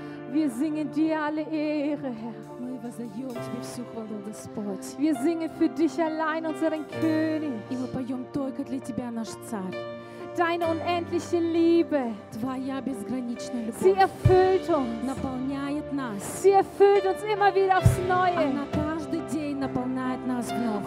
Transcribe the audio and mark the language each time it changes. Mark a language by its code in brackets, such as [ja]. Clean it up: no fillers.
[de] Wir singen dir alle Ehre, Herr. [ru] Мы воздаем тебе всю хвалу, Господь. [de] Wir singen für dich allein, unseren König. [ru] И мы поем только для тебя, наш Царь. [de] Deine unendliche Liebe. [ru] Твоя безграничная любовь. [de] Sie erfüllt uns. [ru] Наполняет нас. [de] Sie erfüllt uns immer wieder aufs Neue. [ru] Она каждый день наполняет нас вновь.